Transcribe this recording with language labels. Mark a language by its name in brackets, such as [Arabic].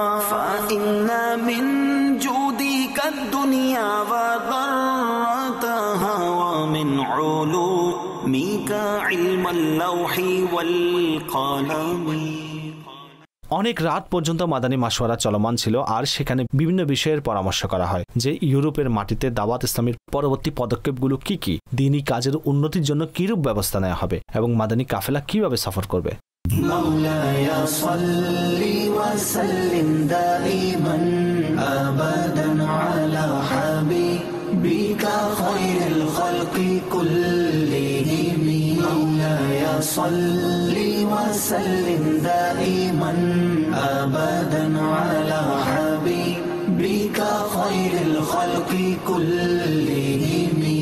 [Arabic] فإن من جودك الدنيا وضرتها ومن علومك علم اللوح والقلم। [Bangla] অনেক রাত পর্যন্ত মাদানী মাশওয়ারা চলমান ছিল আর সেখানে বিভিন্ন বিষয়ের পরামর্শ করা হয় যে ইউরোপের মাটিতে দাওয়াত ইসলামের পরবর্তী পদক্ষেপগুলো কি কি, দ্বীনি কাজের উন্নতির জন্য কিরূপ ব্যবস্থা নেওয়া হবে এবং মাদানী কাফেলা কিভাবে সফর করবে। [Arabic] مولاي صل وسلم دائما أبدا على حبيبك خير الخلق كلهم. مولاي صل وسلم دائما أبدا على حبيبك خير الخلق كلهم.